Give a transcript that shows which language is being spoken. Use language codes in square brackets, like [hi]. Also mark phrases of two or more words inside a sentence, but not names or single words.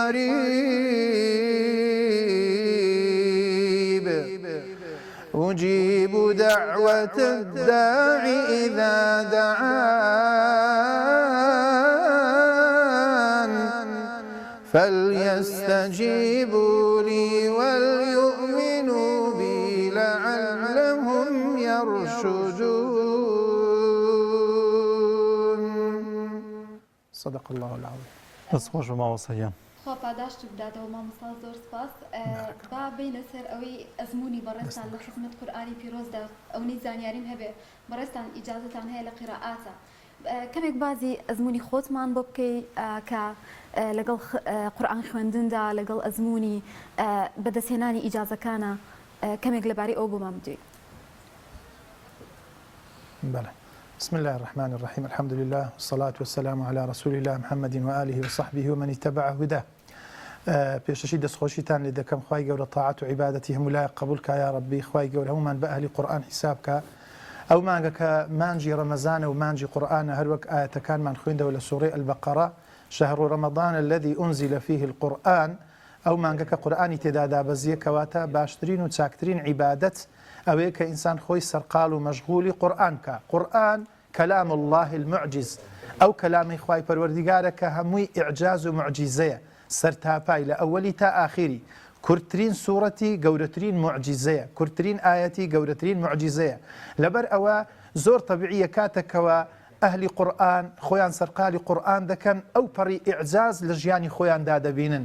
[ar] قريب أجيب دعوة الداع إذا دعان فليستجيبوا لي وليؤمنوا بي لعلهم يرشدون. صدق الله العظيم. [ckb] دەست خۆش بە ماوەسەیان. خۆ پاداشت بداتەوە مامۆستا زۆر سپاس. با بینە سەر ئەوەی ئەزمموی بەڕێستان لە خزمەت قورئانی پیرۆزدا ئەوەی زانیاریم هەبێ بەڕێستان ئیجازەتان هەیە لە قیرائاتە. کەمێک بازی ئەزمموی خۆتمان بۆ بکەی کە لەگەڵ قورئان خوێندندا لەگەڵ ئەزمموی بەدەستهێنانی ئیجازەکانە کەمێک لەبارەی ئەو بۆمان بدوێت. بلى. [ar] بسم الله الرحمن الرحيم الحمد لله والصلاة والسلام على رسول الله محمد وآله وصحبه ومن اتبع هداه. [ckb] پێشەشی دەستخۆشیتان لێ دەکەم خوای گەورە تاعات و عیبادەتی هەموو لای قبولکە یا ڕەبی خوای گەورە هەمومان بە ئەهلی قورئان حیسابکە. ئەو مانگە کە مانجی ڕەمەزانە و مانجی قورئانە هەروەک ئاەتەکانمان خوێندەوە لە سوورەی البەقەرە [ar] شهر رمضان الذي أنزل فيه القرآن [ckb] ئەو مانگە کە قورئانی تێدا دابەزیە کەواتە باشترین و چاکترین عیبادەت ئەوەیە کە ئینسان خۆی سەرقاڵ و مەشغولی قورئان کە. قورئان [ar] كلام الله المعجز أو [ckb] كلامي خواي پروردگارە کە هەمووی ئیعجاز و معجزەیە سەرتاپای لە ئەوەلی تا ئاخری. کورتترین سوورەتی گەورەترین معجزەیە، کورتترین ئاەتی گەورەترین معجزەیە. لەبەر ئەوە زۆر طبیعیە کاتێکەوە ئەهلی قورئان خۆیان سەرقالی قورئان دەکەن ئەو پەڕی ئیعجاز لە ژیانی خۆیاندا دەبینن.